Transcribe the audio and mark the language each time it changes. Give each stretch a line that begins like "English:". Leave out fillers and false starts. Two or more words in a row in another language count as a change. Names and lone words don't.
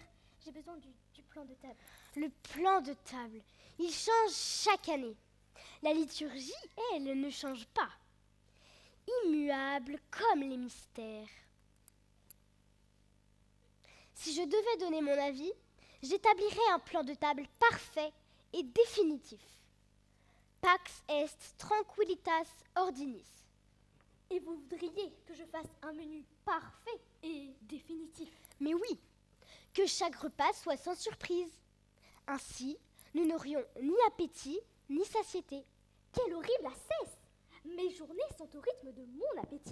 French: J'ai besoin du plan de table. Le plan de table, il change chaque année. La liturgie, elle, ne change pas. Immuable comme les mystères. Si je devais donner mon avis, j'établirais un plan de table parfait et définitif.
Latin: Pax est tranquillitas ordinis.
French: Et vous voudriez que je fasse un menu parfait et définitif? Mais oui, que chaque repas soit sans surprise. Ainsi, nous n'aurions ni appétit, ni satiété. Quelle horrible ascèse! Mes journées sont au rythme de mon appétit.